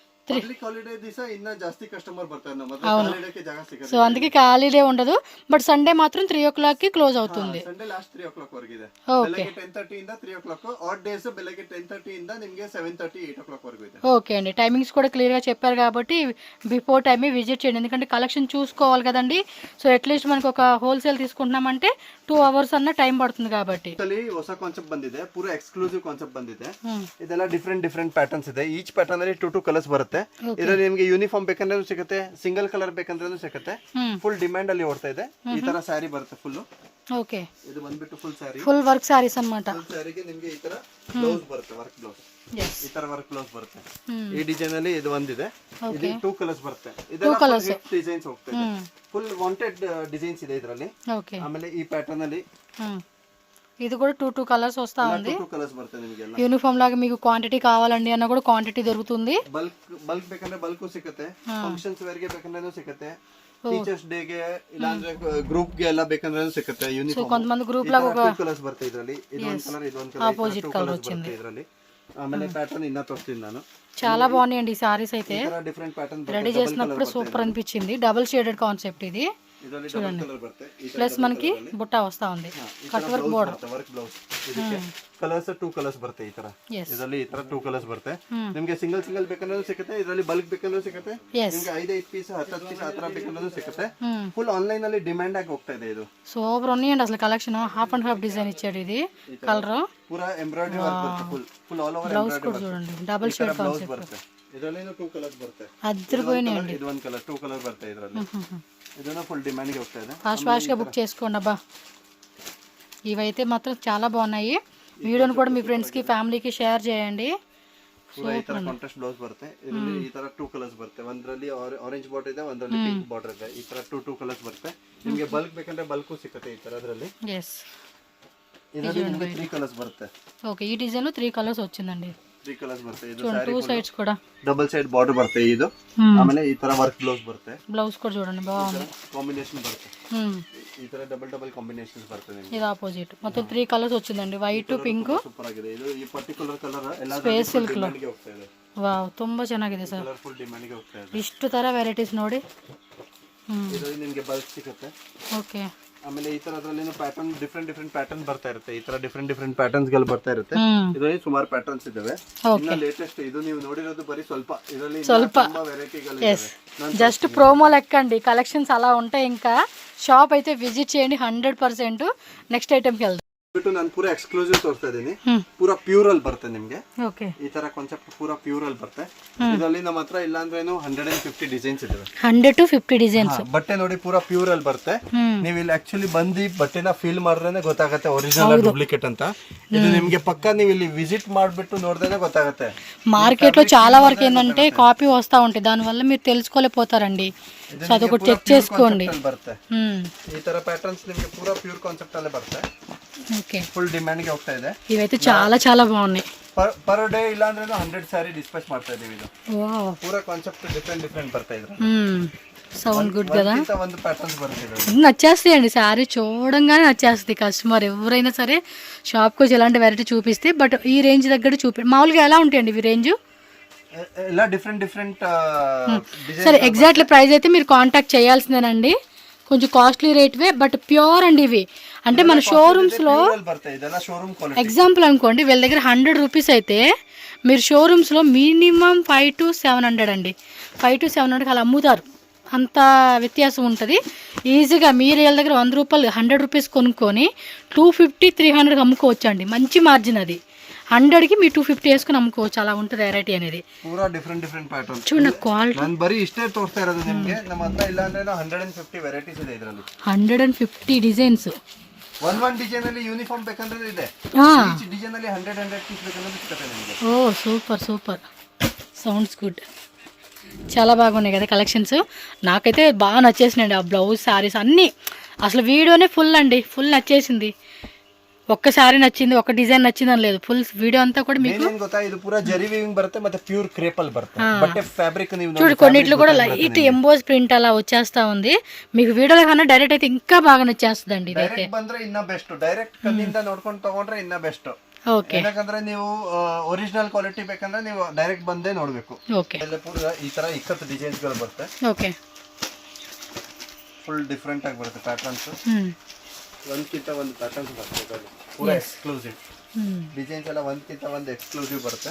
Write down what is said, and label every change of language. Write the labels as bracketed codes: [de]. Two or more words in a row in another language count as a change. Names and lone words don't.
[en] public holiday [kn] ದಿವಸ ಇನ್ನ ಜಾಸ್ತಿ ಕಸ್ಟಮರ್ ಬರ್ತಾರೆ ನಮ್ಮ ಹತ್ರ, ಹಾಲಿಡೇಗೆ ಜಾಗ ಸಿಗುತ್ತೆ. [te] సో అందుకే ఖాళీడే ఉండదు. [en] but Sunday [te] మాత్రం 3 o'clock కి క్లోజ్ అవుతుంది. [en] Sunday last [kn] 3 o'clock ವರೆಗಿದೆ. ಬೆಳಗ್ಗೆ 10:30 ಇಂದ 3 o'clock, [en] odd days [kn] ಬೆಳಗ್ಗೆ 10:30 ಇಂದ ನಿಮಗೆ 7:30 8 o'clock ವರೆಗೂ ಇದೆ. [te] ఓకే అండి, టైమింగ్స్ కూడా క్లియర్గా చెప్పారు కాబట్టి [en] before time [te] విజిట్ చేయండి. ఎందుకంటే కలెక్షన్ చూసుకోవాలి కదండి. [en] so at least [te] మనకు ఒక హోల్సేల్ తీసుకుంటున్నామంటే 2 hours అన్న టైం పడుతుంది కాబట్టి. [kn] ಹೊಸ ಕಾನ್ಸೆಪ್ಟ್ ಬಂದಿದೆ, ಪೂರಾ [en] exclusive concept [kn] ಬಂದಿದೆ. ಇದೆಲ್ಲ [en] different patterns [kn] ಇದೆ. [en] each pattern [kn] ಅಲ್ಲಿ 2 ಕಲರ್ಸ್ ಬರುತ್ತೆ. ಇದರಲ್ಲಿ ನಿಮಗೆ ಯೂನಿಫಾರ್ಮ್ ಬೇಕಂದ್ರೂ ಸಿಗುತ್ತೆ, [en] single colour [kn] ಬೇಕಂದ್ರೂ ಸಿಗುತ್ತೆ. [en] full demand [kn] ಅಲ್ಲಿ ಓಡ್ತಾ ಇದೆ. ಈ ತರ ಸ್ಯಾರಿ ಬರುತ್ತೆ ಫುಲ್. [te] ఓకే, [kn] ಇದು ಬಂದ್ಬಿಟ್ಟು [en] full saree, full work sarees [kn] ಅన్నమాట. [en] full saree [kn] ನಿಮಗೆ ಈ ತರ ಬ್ಲೌಸ್ ಬರುತ್ತೆ, [en] work blouse. [kn] ಈ ತರ [en] work blouse [kn] ಬರುತ್ತೆ. ಈ ಡಿಸೈನ್ ಅಲ್ಲಿ ಇದು ಒಂದಿದೆ. ಇದು 2 ಕಲರ್ಸ್ ಬರುತ್ತೆ. ಇದೆಲ್ಲ [en] hit designs [kn] ಹೋಗ್ತಾ ಇದೆ. [en] full wanted designs [kn] ಇದೆ ಇದರಲ್ಲಿ. [te] ఓకే, [kn] ಆಮೇಲೆ ಈ ಪ್ಯಾಟರ್ನ್ ಅಲ್ಲಿ [te] ఇది కూడా 2 కలర్స్ వస్తా ఉంది. [kn] 2 కలర్స్ ಬರುತ್ತೆ ನಿಮಗೆ. ಎಲ್ಲ [te] యూనిఫామ్ లాగా మీకు క్వాంటిటీ కావాలండి అన్న కూడా క్వాంటిటీ దొరుకుతుంది. [kn] ಬಲ್ಕ್ ಬೇಕಂದ್ರೆ ಬಲ್ಕ್ ಸಿಗುತ್ತೆ, [en] functions wear [kn] ಗೆ ಬೇಕಂದ್ರೂ ಸಿಗುತ್ತೆ, [en] teachers day [kn] ಗೆ ಇಲ್ಲಾಂದ್ರೆ ಗ್ರೂಪ್ ಗೆ ಎಲ್ಲ ಬೇಕಂದ್ರೂ ಸಿಗುತ್ತೆ. ಯೂನಿಫಾರ್ಮ್ [te] కొంతమంది గ్రూప్ లాగా ఒక [kn] 2 ಕಲರ್ಸ್ ಬರುತ್ತೆ ಇದರಲ್ಲಿ. ಇದು ಒಂದು ಕಲರ್, ಇದು ಒಂದು ಕಲರ್, [en] opposite colour [kn] వచ్చింది ಇದರಲ್ಲಿ. ಆಮೇಲೆ ಪ್ಯಾಟರ್ನ್ ಇನ್ನ ತೋರಿಸ್ತೀನಿ ನಾನು. [te] చాలా బాగున్నాయండి ఈ సారీస్ అయితే. [en] different pattern [te] రెడీ చేసినప్పుడు సూపర్ అనిపించింది. [en] double shaded concept [te] ఇది. [kn] ಇದರಲ್ಲಿ [en] double colour [kn] ಬರುತ್ತೆ. [te] ప్లస్ మనకి బుట్ట వస్తా ఉంది, [en] cut work border, work blouse. [kn] ಇದಕ್ಕೆ ಕಲರ್ಸ್ 2 ಕಲರ್ಸ್ ಬರುತ್ತೆ ಈ ತರ. ಇದರಲ್ಲಿ ಈ ತರ 2 ಕಲರ್ಸ್ ಬರುತ್ತೆ. ನಿಮಗೆ ಸಿಂಗಲ್ ಬೇಕಂದ್ರೂ ಸಿಗುತ್ತೆ, ಇದರಲ್ಲಿ ಬಲ್ಕ್ ಬೇಕಂದ್ರೂ ಸಿಗುತ್ತೆ, ನಿಮಗೆ 5 ಪೀಸ್ 10 ಪೀಸ್ ಆ ತರ ಬೇಕಂದ್ರೂ ಸಿಗುತ್ತೆ. [en] full online [kn] ಅಲ್ಲಿ ಡಿಮ್ಯಾಂಡ್ ಆಗಿ ಹೋಗ್ತಾ ಇದೆ ಇದು. [te] సూపర్ ఉన్నాయండి అసలు కలెక్షన్. [en] half and half design [te] ఇచ్చాడు. ఇది కలర్ పూరా [en] embroidery work [te] బರುತ್ತೆ. [en] full all over [te] బ్లౌజ్ కూడా చూడండి, [en] double shade concept [kn] ಬರುತ್ತೆ. ಇದರಲ್ಲಿ 2 ಕಲರ್ಸ್ ಬರುತ್ತೆ. [te] అద్దరిపోయినాయండి. [kn] ಇದು ಒಂದು ಕಲರ್, 2 ಕಲರ್ ಬರುತ್ತೆ ಇದರಲ್ಲಿ. ಇದನ್ನ [en] full demand [kn] ಗೆ ಹೋಗ್ತಾ ಇದೆ. [te] ఫాస్ట్ గా బుక్ చేసుకోండి అబ్బా. ఇవైతే మాత్రం చాలా బాగున్నాయి. వీడియోని కూడా మీ ఫ్రెండ్స్ కి ఫ్యామిలీకి షేర్ చేయండి. [kn] ಈ ತರ [en] contrast blouse [kn] ಬರುತ್ತೆ. ಇದರಲ್ಲಿ ಈ ತರ 2 ಕಲರ್ಸ್ ಬರುತ್ತೆ. ಒಂದರಲ್ಲಿ [en] orange border [kn] ಇದೆ, ಒಂದರಲ್ಲಿ [en] pink border [kn] ಇದೆ. ಈ ತರ 2 ಕಲರ್ಸ್ ಬರುತ್ತೆ. ನಿಮಗೆ ಬಲ್ಕ್ ಬೇಕಂದ್ರೆ ಬಲ್ಕು ಸಿಗುತ್ತೆ ಈ ತರ. ಅದರಲ್ಲಿ ಇದರಲ್ಲಿ ನಿಮಗೆ 3 ಕಲರ್ಸ್ ಬರುತ್ತೆ. [te] ఓకే, ఈ డిజైన్ లో 3 కలర్స్ వచ్చిందండి. [kn] 3 ಕಲರ್ಸ್ ಬರುತ್ತೆ. ಇದು [te] చూడండి, 2 సైడ్స్ కూడా [en] double side border [kn] ಬರುತ್ತೆ ಇದು. ಆಮೇಲೆ ಈ ತರ [en] work blouse [kn] ಬರುತ್ತೆ. [te] బ్లౌజ్ కూడా చూడండి బాగుంది. [kn] ಕಾಂಬಿನೇಷನ್ ಬರುತ್ತೆ. ಈ ತರ [en] double combinations [kn] ಬರುತ್ತೆ ನಿಮಗೆ. [te] ఇది ఆపోజిట్. మొత్తం 3 కలర్స్ వచ్చిందండి, [en] white pink. [kn] ಸೂಪರ್ ಆಗಿದೆ ಇದು. ಈ [en] particular colour [kn] ಎಲ್ಲ [en] space silk లో [kn] ಗೆ ಹೋಗ್ತಾ ಇದೆ. ವಾವ್, ತುಂಬಾ ಚೆನ್ನಾಗಿದೆ ಸರ್. [en] colourful demand [kn] ಗೆ ಹೋಗ್ತಾ ಇದೆ. ಇಷ್ಟು ತರ ವೆರೈಟೀಸ್ ನೋಡಿ. ಇದರಲ್ಲಿ ನಿಮಗೆ ಬಲ್ಕ್ ಸಿಗುತ್ತೆ. ಓಕೆ, ಆಮೇಲೆ ಈ ತರದ್ರಲ್ಲಿ [en] pattern different pattern [kn] ಬರ್ತಾ ಇರುತ್ತೆ. ಈ ತರ [en] different patterns [kn] ಗಳು ಬರ್ತಾ ಇರುತ್ತೆ. ಇದರಲ್ಲಿ ಸುಮಾರು ಪ್ಯಾಟರ್ನ್ಸ್ ಇದಾವೆ. ಇನ್ನ ಲೇಟೆಸ್ಟ್ ಇದು ನೀವು ನೋಡಿರೋದು ಬರೀ ಸ್ವಲ್ಪ. ಇದರಲ್ಲಿ ತುಂಬಾ ವೆರೈಟಿಗಳು ಇದಾವೆ. [en] just promo [te] లెక్కండి, కలెక్షన్స్ అలా ఉంటాయి. ఇంకా షాప్ అయితే విజిట్ చేయండి 100%. [en] next item [te] కి వెళ్దాం. [kn] ಬಿಟ್ಟು ನಾನು ಪೂರಾ ಎಕ್ಸ್ಕ್ಲೂಸಿವ್ ತೋರಿಸ್ತಾ ಇದೀನಿ. ಪೂರಾ ಪ್ಯೂರ್ ಅಲ್ಲಿ ಬರುತ್ತೆ ನಿಮ್ಗೆ. ಓಕೆ, ಈ ತರ ಕಾನ್ಸೆಪ್ಟ್ ಪೂರಾ ಪ್ಯೂರ್ ಅಲ್ಲಿ ಬರುತ್ತೆ. ಇದರಲ್ಲಿ ನಮ್ಮ ಹತ್ರ ಇಲ್ಲ ಅಂದ್ರೆ 150 ಡಿಸೈನ್ಸ್ ಇದಾವೆ. [en] 100 to 50 ಡಿಸೈನ್ಸ್. [kn] ಬಟ್ಟೆ ನೋಡಿ ಪೂರಾ ಪ್ಯೂರ್ ಅಲ್ಲಿ ಬರುತ್ತೆ. ನೀವು ಇಲ್ಲಿ ಆಕ್ಚುಲಿ ಬಂದು ಬಟ್ಟೆನ ಫೀಲ್ ಮಾಡಿದ್ರೆ ಗೊತ್ತಾಗುತ್ತೆ [en] original duplicate [kn] ಅಂತ. ಇದು ನಿಮ್ಗೆ ಪಕ್ಕ ನೀವು ಇಲ್ಲಿ ವಿಸಿಟ್ ಮಾಡ್ಬಿಟ್ಟು ನೋಡಿದ್ರೆ ಗೊತ್ತಾಗುತ್ತೆ. [te] మార్కెట్ లో చాలా వరకు ఏంటంటే కాపీ వస్తా ఉంటాయి, దానివల్ల మీరు తెలుసుకోలేకపోతారండి. సో అదొకటి చెక్ చేసుకోండి. [kn] ಬರುತ್ತೆ ಈ ತರ ಪ್ಯಾಟರ್ನ್ಸ್ ನಿಮ್ಗೆ ಪೂರಾ [en] pure concept [kn] ಅಲ್ಲೇ ಬರುತ್ತೆ. [te] ఓకే, [en] full demand [kn] ಗೆ ಹೋಗ್ತಾ ಇದೆ. [te] ఇవైతే చాలా చాలా బాగున్నాయి. [en] per day [kn] ಇಲ್ಲ ಅಂದ್ರೆ 100 ಸ್ಯಾರಿ ಡಿಸ್ಪ್ಯಾಚ್ ಮಾಡ್ತಾ ಇದೀವಿ. ಇದು [te] వావ్, [kn] ಪೂರಾ [en] concept different [kn] ಬರ್ತಾ ಇದೆ. [en] sound good కదా. [kn] ಒಂದು ಪ್ಯಾಟರ್ನ್ಸ್ ಬರುತ್ತೆ. [te] నచ్చేస్తాయండి, శారీ చూడంగానే నచ్చేస్తుంది. కస్టమర్ ఎవరైనా సరే షాప్కి వచ్చి ఎలాంటి వెరైటీ చూపిస్తే, బట్ ఈ రేంజ్ దగ్గర మామూలుగా ఎలా ఉంటాయండి ఇవి రేంజ్? [kn] ಎಲ್ಲ ಡಿಫ್ರೆಂಟ್ [te] సరే, [en] exactly price [te] అయితే మీరు కాంటాక్ట్ చేయాల్సిందేనండి. కొంచెం [en] costly rate, but pure [te] అండి ఇవి. అంటే మన షోరూమ్స్లో ఎగ్జాంపుల్ అనుకోండి, వీళ్ళ దగ్గర 100 రూపీస్ అయితే మీరు షోరూమ్స్లో మినిమం 5 to 700 అండి. 5 to 700 అలా అమ్ముతారు. అంత వ్యత్యాసం ఉంటుంది. ఈజీగా మీరు వీళ్ళ దగ్గర 100 రూపాయలు 100 రూపీస్ కొనుక్కొని 250 300 అమ్ముకోవచ్చు అండి. మంచి మార్జిన్ అది. 100కి మీరు 250 వేసుకుని అమ్ముకోవచ్చు. అలా ఉంటుంది వెరైటీ అనేది. [kn] ಪೂರಾ [en] different pattern. [te] చూడండి క్వాలిటీ. [kn] ನಾನು ಬರೀ ಇಷ್ಟೇ ತೋರಿಸ್ತಾ ಇರೋದು ನಿಮಗೆ. ನಮ್ಮ ಹತ್ರ ಇಲ್ಲ ಅಂದ್ರೆ 150 ವೆರೈಟೀಸ್ ಇದೆ ಇದರಲ್ಲಿ. 150 ಡಿಸೈನ್ಸ್. ಒಂದ್ ಡಿಸೈನ್ ಅಲ್ಲಿ ಯೂನಿಫಾರ್ಮ್ ಬೇಕಂದ್ರೆ ಇದೆ. [en] each design [kn] ಅಲ್ಲಿ 100 ಪೀಸ್ ಬೇಕಂದ್ರೆ ಸಿಗುತ್ತೆ ನಿಮಗೆ. [te] ఓ సూపర్, [en] sounds good. [te] చాలా బాగున్నాయి కదా కలెక్షన్స్. నాకైతే బాగా నచ్చేసినాయండి ఆ బ్లౌజ్, శారీస్ అన్నీ. అసలు వీడియోనే ఫుల్ అండి, ఫుల్ నచ్చేసింది. ఒక్క శారీ నచ్చింది, ఒక డిజైన్ నచ్చింది అని లేదు. [en] full video [te] అంతా కూడా మీకు [kn] ಗೊತ್ತಾ, ಇದು ಪೂರಾ ಜರಿ ವೀವಿಂಗ್ ಬರುತ್ತೆ, ಮತ್ತೆ [en] pure crepe [kn] ಅಲ್ಲಿ ಬರುತ್ತೆ. ಬಟ್ಟೆ ಫ್ಯಾಬ್ರಿಕ್ ನೀವು [te] చూడు, కొన్నిట్లో కూడా [en] light emboss print [te] అలా వచ్చేస్తా ఉంది. మీకు వీడియోలో కన్నా డైరెక్ట్ అయితే ఇంకా బాగా నచ్చేస్తుందండి. ఇదైతే [kn] ಬಂದ್ರೆ ಇನ್ನ ಬೆಸ್ಟ್. ಡೈರೆಕ್ಟ್ ಕಣ್ಣಿಂದ ನೋಡ್ಕೊಂಡು ತಗೊಂಡ್ರೆ ಇನ್ನ ಬೆಸ್ಟ್. ಓಕೆ ಯಾಕಂದ್ರೆ ನೀವು [en] original quality [kn] ಬೇಕಂದ್ರೆ ನೀವು ಡೈರೆಕ್ಟ್ ಬಂದೇ ನೋಡ್ಬೇಕು. ಓಕೆ ಎಲ್ಲ ಪೂರ ಈ ತರ ಇಕ್ಕತ್ತು ಡಿಸೈನ್ಸ್ ಗಳು ಬರುತ್ತೆ. ಓಕೆ [en] full different [kn] ಆಗಿ ಬರುತ್ತೆ ಪ್ಯಾಟರ್ನ್ಸ್. ಒಂದ್ಕಿಂತ ಒಂದು ಪ್ಯಾಟರ್ನ್ಸ್ ಬರುತ್ತೆ ಪೂರ [en] exclusive designs [kn] ಎಲ್ಲ ಒಂದ್ಕಿಂತ ಒಂದು ಎಕ್ಸ್ಕ್ಲೂಸಿವ್ ಬರುತ್ತೆ.